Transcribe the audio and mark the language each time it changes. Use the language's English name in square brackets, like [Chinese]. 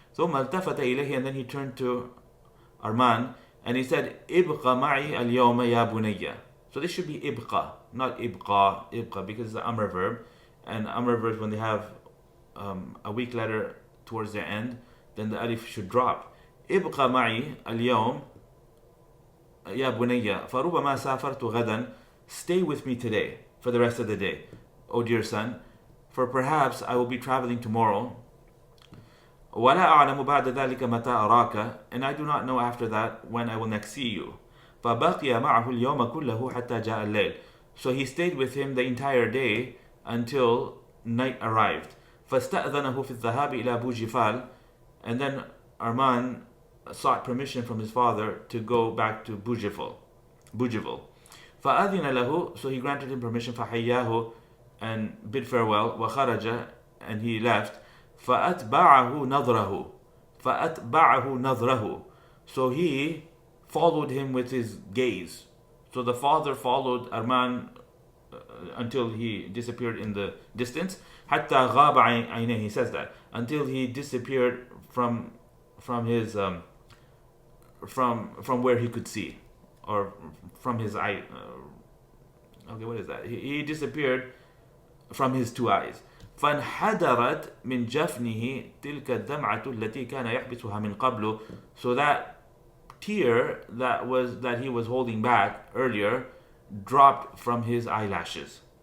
[Arabic] ثم التفت إليه, [English] and then he turned to Armand and he said, [Arabic] ابق معي اليوم يا بني. [English] So this should be ibqa, not ibqa, ibqa, because it's an amr verb, and amr verbs, when they have a weak letter towards their end, then the alif should drop. [Arabic] ابق معي اليوم يا بني فربما سافرت غدا. [English] Stay with me today for the rest of the day, O dear son, for perhaps I will be traveling tomorrow. [Arabic] ولا أعلم بعد ذلك متى أراك, [English] and I do not know after that when I will next see you. [Arabic] فبقي معه اليوم كله حتى جاء الليل. [English] So he stayed with him the entire day until night arrived. [Arabic] فاستأذنه في الذهاب إلى بوجفال, [English] and then Armand sought permission from his father to go back to Bujifal. [Arabic] فأذن له, [English] so he granted him permission. [Arabic] فحياه, [English] and bid farewell. [Arabic] وخرج, [English] and he left. [Arabic] فأتبعه نظره, [English] so he followed him with his gaze. So the father followed Armand until he disappeared in the distance. [Arabic] حتى غاب عينيه, [English] he says that, until he disappeared from his from where he could see, or from his eye. Okay, what is that? He disappeared from his two eyes. [Arabic] فانحدرت من جفنه تلك الدمعة التي كان يحبسها من قبل. [English] So that tear that he was holding back earlier dropped from his eyelashes.